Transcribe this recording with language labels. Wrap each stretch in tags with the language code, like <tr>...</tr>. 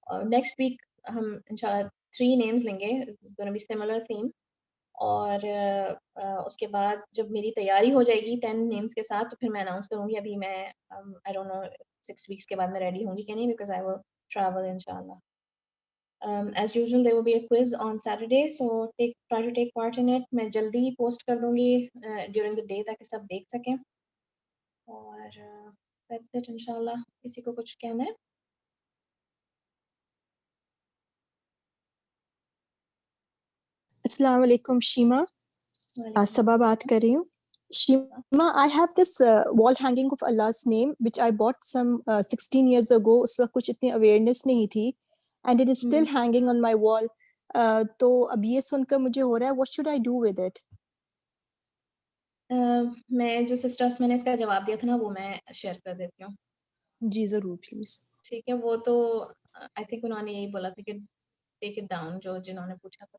<ur>Next week ہم انشاءاللہ 3 names لیں گے,</ur> <en>it's going to be similar theme.</en> <ur>اور اس کے بعد جب میری تیاری ہو جائے گی 10 names کے ساتھ تو پھر میں اناؤنس کروں گی. ابھی میں</ur> <en>I don't know</en> <ur>6 weeks کے بعد میں ریڈی ہوں گی کہ نہیں,</ur> <en>because I will travel inshallah. As usual there will be a quiz on Saturday, so try to take part in it.</en> <ur>میں جلدی post کر دوں گی</ur> <en>during the day</en> <ur>تاکہ سب دیکھ سکیں.</ur> <en>اور that's it inshallah.</en> <ur>کسی کو کچھ کہنا ہے؟ السلام علیکم شیما. صبا بات کر رہی ہوں.</ur> <en>Shaima, I have this wall hanging of Allah's name which I bought some 16 years ago.</en> <ur>اس وقت کچھ اتنی awareness نہیں تھی</ur> <en>and it is still hanging on my wall.</en> <ur>تو اب یہ سن کر مجھے ہو رہا ہے</ur> <en>what should I do with it؟</en> <ur>میں جو سسٹرس میں نے اس کا جواب دیا تھا نا وہ میں شیئر کر دیتی ہوں. جی ضرور پلیز. ٹھیک ہے. وہ تو آئی تھنک انہوں نے یہی بولا تھا کہ</ur> <en>take it down</en> <ur>جو جنہوں نے پوچھا تھا.</ur>